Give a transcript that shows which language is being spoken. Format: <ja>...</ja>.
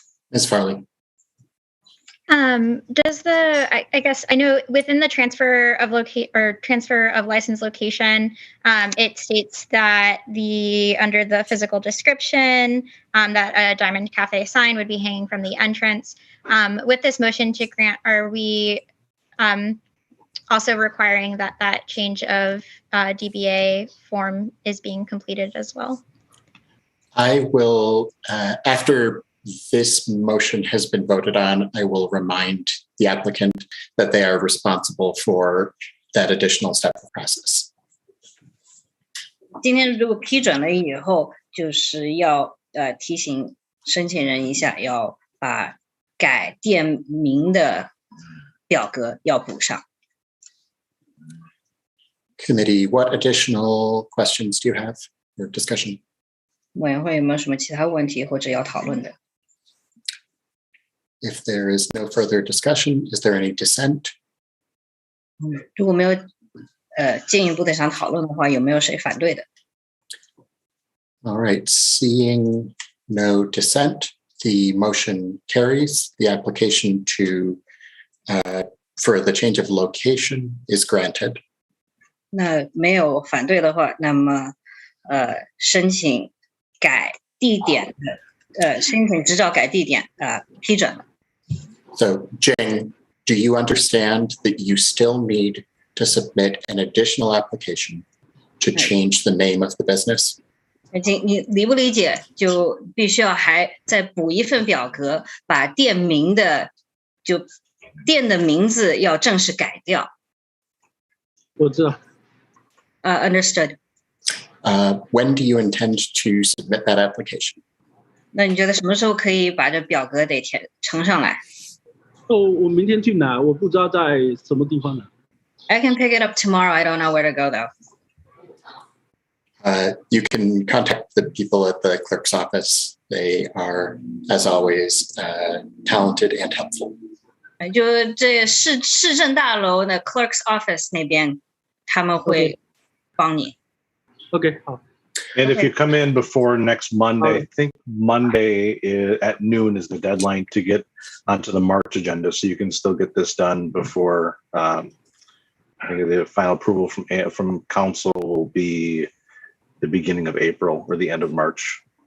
<en>Ms. Farley. Does I guess I know within the transfer of license location, it states that under the physical description, that a Diamond Cafe sign would be hanging from the entrance. With this motion to grant, are we also requiring that change of DBA form is being completed as well? I will, after this motion has been voted on, I will remind the applicant that they are responsible for that additional step of process.</en> <zh>今天如果批准了以后，就是要提醒申请人一下，要把改店名的表格要补上。</zh> <en>Committee, what additional questions do you have or discussion?</en> <zh>委员会有没有什么其他问题或者要讨论的？</zh> <en>If there is no further discussion, is there any dissent?</en> <zh>如果没有进一步的想讨论的话，有没有谁反对的？</zh> <en>All right, seeing no dissent, the motion carries. The application for the change of location is granted.</en> <zh>那没有反对的话，那么申请改地点的申请执照改地点批准了。</zh> <en>So, Jing, do you understand that you still need to submit an additional application to change the name of the business?</en> <zh>你理不理解？就必须要还再补一份表格，把店的名字要正式改掉。我知道。</zh> <en>Understood. When do you intend to submit that application?</en> <zh>那你觉得什么时候可以把这表格得呈上来？我明天去拿，我不知道在什么地方拿。</zh> <en>I can pick it up tomorrow. I don't know where to go though. You can contact the people at the clerk's office. They are, as always, talented and helpful.</en> <zh>就这市政大楼的 clerk's office 那边，他们会帮你。 OK， 好。</zh> <en>And if you come in before next Monday, I think Monday at noon is the deadline to get onto the March agenda, so you can still get this done before I think the final approval from council will be the beginning of April or the end of March.</en>